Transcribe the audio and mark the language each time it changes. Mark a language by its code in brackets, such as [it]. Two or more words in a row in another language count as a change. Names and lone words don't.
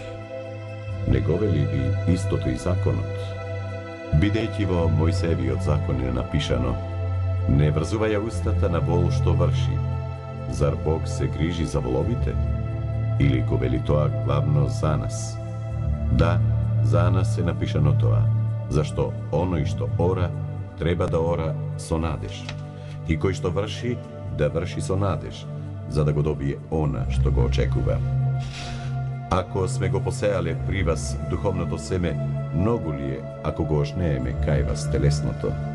[mk] Не го вели ли истото и законот? Бидејќи во Мојсеевиот закон е напишано: не врзувај устата на вол што врши. Зар Бог се грижи за воловите? Или го вели тоа главно за нас? Да, за нас е напишано тоа, зашто оној што ора, треба да ора со надеж. И кој што врши, да врши со надеж, за да го добие она што го очекува. Ако сме го посеале при вас духовното семе, многу ли е ако го ожнееме кај вас телесното?